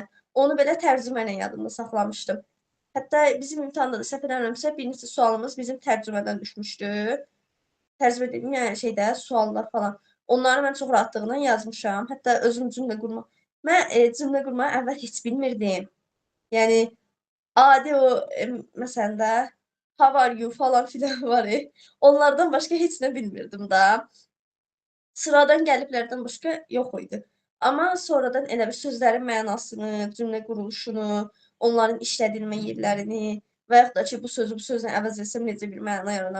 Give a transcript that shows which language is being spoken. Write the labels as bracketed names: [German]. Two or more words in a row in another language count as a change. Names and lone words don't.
[Azerbaijani] Onu belə tərcümə ilə yadımda saxlamışdım. Hətta bizim imtahanda da səhv eləmirəmsə, bir neçə sualımız bizim tərcümədən düşmüşdü. Tərcümə edilmiş, yəni şeydə suallar falan. Onları mən çox rahatlıqla yazmışam. Hətta özüm cümlə qurma. Mən cümlə qurmağı əvvəl heç bilmirdim. Yəni adi o məsələn də [English] how are you [Azerbaijani] falan filan var. Onlardan başqa heç nə bilmirdim də. Sıradan gəliblərdən başqa yox idi. Amma sonradan elə bir sözlərin mənasını, cümlə quruluşunu, onların işlədilmə yerlərini və yaxud da ki, bu sözü bu sözlə əvəz etsəm necə bir məna yaranar.